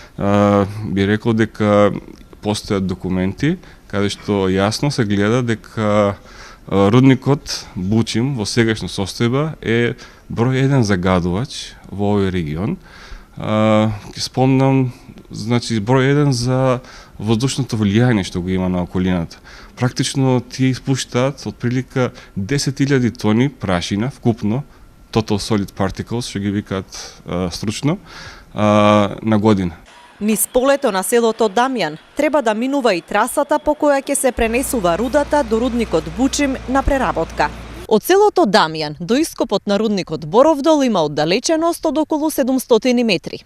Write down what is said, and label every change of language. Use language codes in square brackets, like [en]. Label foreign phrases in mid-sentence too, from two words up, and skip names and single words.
[mk] Би рекол дека постојат документи каде што јасно се гледа дека рудникот Бучим во сегашна состојба е број 1 загадувач во овој регион. Ќе спомнам, значи број 1 за воздушното влијање што го има на околината. Практично тие испуштаат отприлика 10.000 тони прашина вкупно, [en] total solid particles, [mk] што ги викаат стручно, на година. Низ полето на селото Дамјан треба да минува и трасата по која ќе се пренесува рудата до рудникот Бучим на преработка. Од селото Дамјан до ископот на рудникот Боровдол има оддалеченост од околу 700 метри.